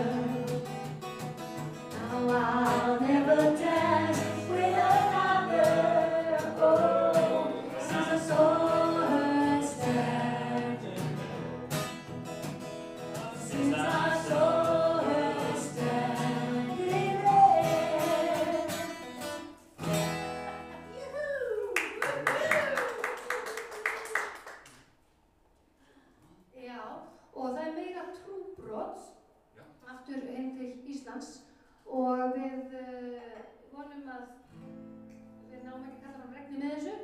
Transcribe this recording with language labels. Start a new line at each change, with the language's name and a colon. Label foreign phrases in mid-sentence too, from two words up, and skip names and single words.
English: Now I'll never dance with another. Oh, since I saw her standing. Since I saw her standing there.
Icelandic: Já, og það er meira trúbrot Já. aftur heim til Íslands og við vonum að við náum ekki að kalla fram regni með þessu.